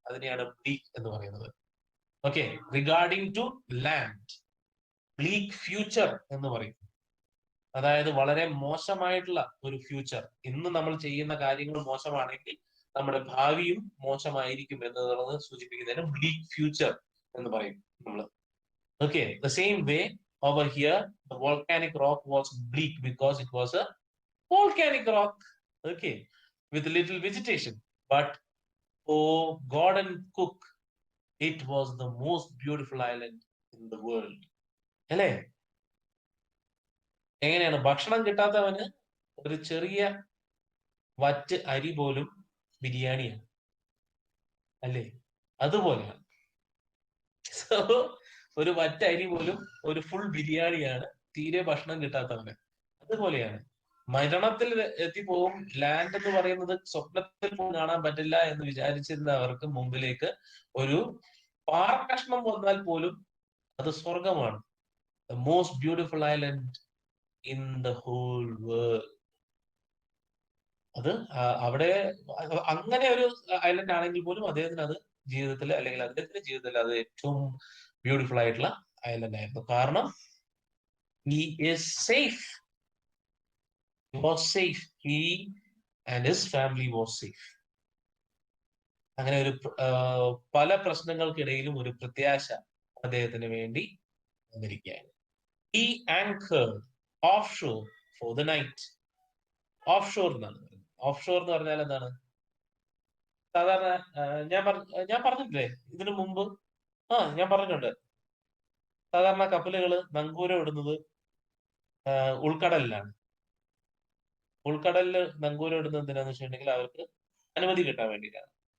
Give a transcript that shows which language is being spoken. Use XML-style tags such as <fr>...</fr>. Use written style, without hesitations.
<ml>അതിനെയാണ് ബ്ലീക്ക് എന്ന് പറയുന്നത്. Okay,</ml> <en>regarding to land,</en> <ml>ബ്ലീക്ക് future എന്ന് പറയും. അതായത് വളരെ മോശമായിട്ടുള്ള ഒരു ഫ്യൂച്ചർ. ഇന്ന് നമ്മൾ ചെയ്യുന്ന കാര്യങ്ങൾ മോശമാണെങ്കിൽ നമ്മുടെ ഭാവിയും മോശമായിരിക്കും എന്നുള്ളത് സൂചിപ്പിക്കുന്നതിന് ബ്ലീക്ക് ഫ്യൂച്ചർ എന്ന് പറയും നമ്മൾ. Okay,</ml> <en>The same way over here the volcanic rock was bleak because it was a volcanic rock, okay, with little vegetation. But oh Gordon Cook, it was the most beautiful island in the world.</en> <ml>അല്ലേ? എങ്ങനെയാണ് ഭക്ഷണം കിട്ടാത്തവന് ഒരു ചെറിയ വറ്റ് അരി പോലും ബിരിയാണിയാണ്, അല്ലേ? അതുപോലെയാണ്. സോ ഒരു വറ്റ അരി പോലും ഒരു ഫുൾ ബിരിയാണിയാണ് തീരെ ഭക്ഷണം കിട്ടാത്തവന്. അതുപോലെയാണ് മരണത്തിൽ എത്തിപ്പോവും. ലാൻഡ് എന്ന് പറയുന്നത് സ്വപ്നത്തിൽ പോലും കാണാൻ പറ്റില്ല എന്ന് വിചാരിച്ചിരുന്ന അവർക്ക് മുമ്പിലേക്ക് ഒരു പാറക്കഷ്ണം വന്നാൽ പോലും അത് സ്വർഗമാണ്.</ml> <en>The most beautiful island in the whole world.</en> <ml>അത് അവിടെ അങ്ങനെ ഒരു ഐലൻഡ് ആണെങ്കിൽ പോലും അദ്ദേഹത്തിന് അത് ജീവിതത്തിൽ, അല്ലെങ്കിൽ അദ്ദേഹത്തിന്റെ ജീവിതത്തിൽ അത് ഏറ്റവും ബ്യൂട്ടിഫുൾ ആയിട്ടുള്ള ഐലൻഡ് ആയിരുന്നു.</ml> <en>കാരണം he is safe. He was safe. He and his family was safe.</en> <ml>അങ്ങനെ ഒരു പല പ്രശ്നങ്ങൾക്കിടയിലും ഒരു പ്രത്യാശ അദ്ദേഹത്തിന് വേണ്ടി വന്നിരിക്കുകയാണ്.</ml> <en>He anchored offshore for the night.</en> <ml>Offshore എന്നാണ് പറയുന്നത്. ഓഫ്ഷോർ എന്ന് പറഞ്ഞാൽ എന്താണ്? സാധാരണ ഞാൻ പറഞ്ഞിട്ടില്ലേ ഇതിനു മുമ്പ്? ഞാൻ പറഞ്ഞിട്ടുണ്ട്. സാധാരണ കപ്പലുകൾ നങ്കൂരം ഇടുന്നത് ഉൾക്കടലിലാണ്. ഉൾക്കടലിൽ നങ്കൂരം ഇടുന്നത് എന്തിനാന്ന് വെച്ചിട്ടുണ്ടെങ്കിൽ അവർക്ക് അനുമതി കിട്ടാൻ വേണ്ടിയിട്ടാണ്.</ml>